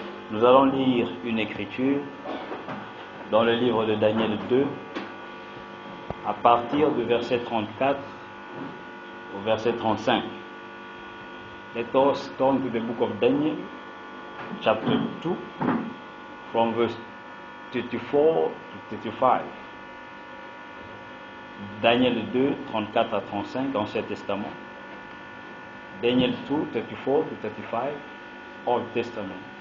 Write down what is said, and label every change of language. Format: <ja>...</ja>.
<fr>Nous allons lire une écriture dans le livre de Daniel 2, à partir du verset 34 au verset 35.</fr> <en>Let us turn to the book of Daniel, chapter 2, from verse 34 to 35.</en> <fr>Daniel 2, 34 à 35, Ancien Testament.</fr> <en>Daniel 2, 34 to 35, Old Testament.</en>